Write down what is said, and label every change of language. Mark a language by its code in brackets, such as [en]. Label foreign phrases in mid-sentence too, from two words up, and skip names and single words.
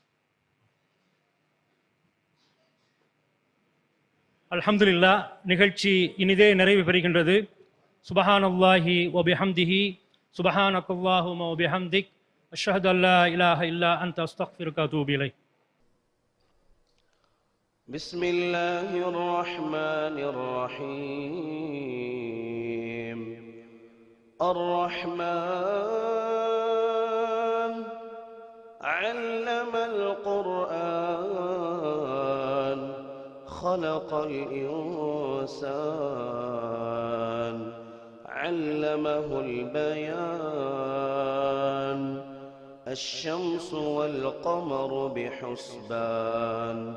[ta] அல்ஹம்துலில்லாஹ். நிகழ்ச்சி இனிதே நிறைவு பெறுகின்றது. [ar] سبحان الله وبحمده سبحانك اللهم وبحمدك أشهد أن لا إله إلا أنت أستغفرك وأتوب إليك. بسم الله الرحمن الرحيم. الرحمن علم القرآن خلق الإنسان علمه البيان الشمس والقمر بحسبان